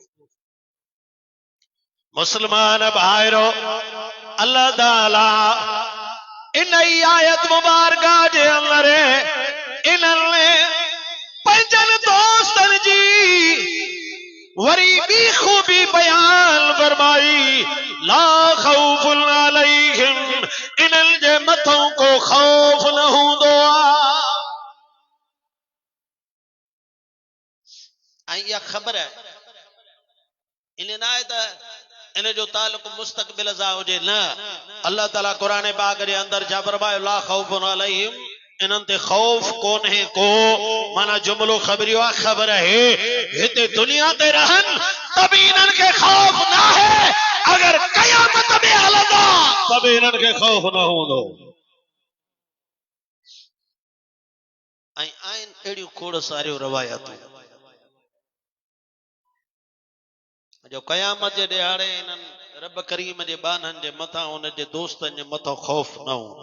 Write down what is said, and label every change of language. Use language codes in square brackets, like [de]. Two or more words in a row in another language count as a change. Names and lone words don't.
[sd] मुसलमान भाइरो अल्लाह ताला इन आयत मुबारका जे अंदरि इन्हनि पंहिंजनि दोस्तनि जी वरी ॿी खूबी बयान फरमाई [ar] لا خوف عليهم [sd] इन्हनि जे मथों को खौफ न हूंदो आहे ऐं इहा ख़बर इन न आहे त इन जो ताल्लुक मुस्तक़बिल सा हुजे न। अल्लाह ताला कुरान पाक जे अंदर जा फरमायो [ar] لا خوف عليهم, [sd] इन्हनि ते खौफ कोन है को, माना जुमलो खबरियो आ खबर है हिते दुनिया ते रहन तभी इन्हनि के खौफ ना है, अगर कयामत में हलंदा तभी इन्हनि के खौफ न हूंदो। ऐं आहिनि अहिड़ियूं खोड़ सारियूं रवायतूं जो कयामत जे ॾियारे इन्हनि रब करीम जे बाननि जे मथां उन जे दोस्तनि जे मथां खौफ न हूंदो।